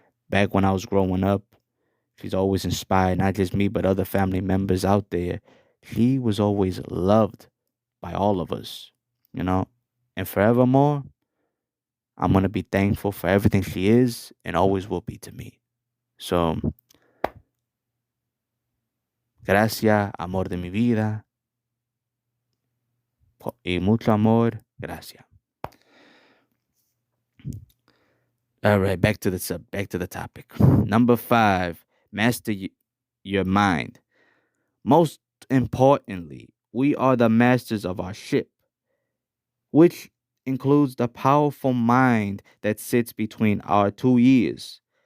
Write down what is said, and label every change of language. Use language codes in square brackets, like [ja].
[en] Back when I was growing up, she's always inspired not just me but other family members out there. She was always loved by all of us. And forevermore, I'm gonna be thankful for everything she is and always will be to me. [es] So, gracias, amor de mi vida, y mucho amor, gracias. [en] All right, back to the topic. Number 5, master your mind. Most importantly, we are the masters of our ship, which includes the powerful mind that sits between our two ears.